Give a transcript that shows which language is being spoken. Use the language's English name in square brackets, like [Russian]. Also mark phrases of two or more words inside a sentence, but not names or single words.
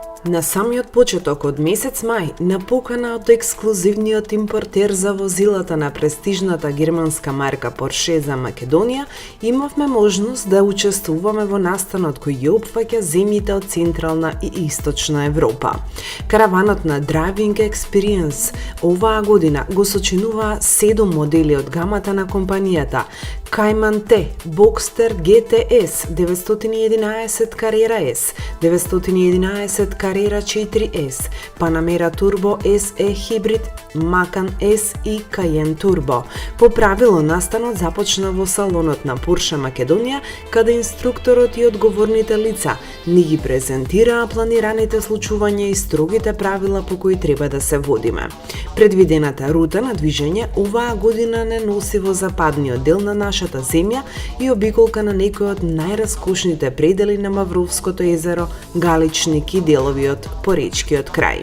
[Macedonian] На самиот почеток од месец мај, на покана од ексклузивниот импортер за возилата на престижната германска марка Porsche за Македонија, имавме можност да учествуваме во настанот кој ја опфаќа земјите од Централна и Источна Европа. Караванот на Driving Experience оваа година го сочинуваа 7 модели од гамата на компанијата: Cayman T, Boxster GTS, 911 Carrera S, 911 Carrera 4S, Panamera Turbo SE Hybrid, Macan S и Cayenne Turbo. По правило, настанот започна во салонот на Porsche Македонија, каде инструкторот и одговорните лица ни ги презентираа планираните случувања и строгите правила по кои треба да се водиме. Предвидената рута на движење оваа година не носи во западниот дел на нашата земја и обиколка на некои од најраскошните предели на Мавровското езеро, Галичник и делови од Поречкиот крај.